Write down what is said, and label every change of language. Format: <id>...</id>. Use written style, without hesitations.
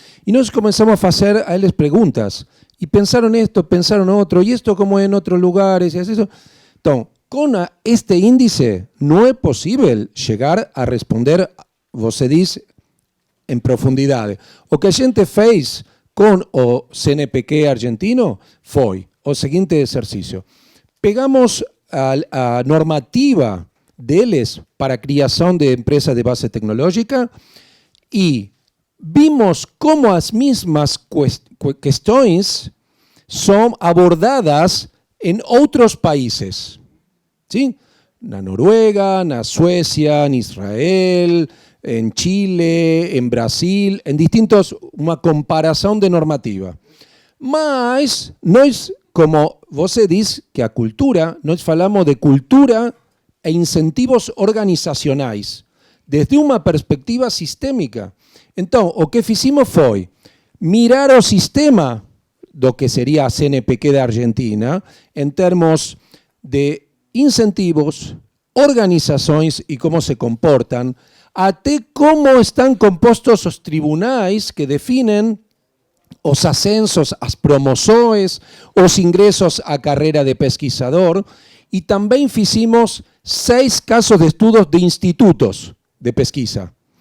<pt>E nós começamos a fazer a eles perguntas.</pt> <es>Y pensaron esto, pensaron otro, y esto como en otros lugares, y así eso. Entonces, con este índice no es posible llegar a responder,</es> <pt>você diz,</pt> <es>en profundidad.</es> <pt>O que a gente fez con o CNPq argentino foi o seguinte ejercicio. Pegamos a normativa deles para criação de empresas de base tecnológica</pt> <es>y vimos cómo las mismas cuestiones son abordadas en otros países. ¿Sí? En Noruega, en Suecia, en Israel, en Chile, en Brasil, en distintos, una comparación de normativa.</es> <pt>Mas, nós, como você diz que a cultura, nós falamos de cultura e incentivos organizacionais, desde uma perspectiva sistémica. Então, o que fizemos foi mirar o sistema do que seria a CNPq da Argentina em termos de incentivos, organizações e como se comportam, até como estão compostos os tribunais que definem os ascensos, as promoções, os ingressos à carreira de pesquisador, e também fizemos 6 casos de estudos de institutos de pesquisa.</pt>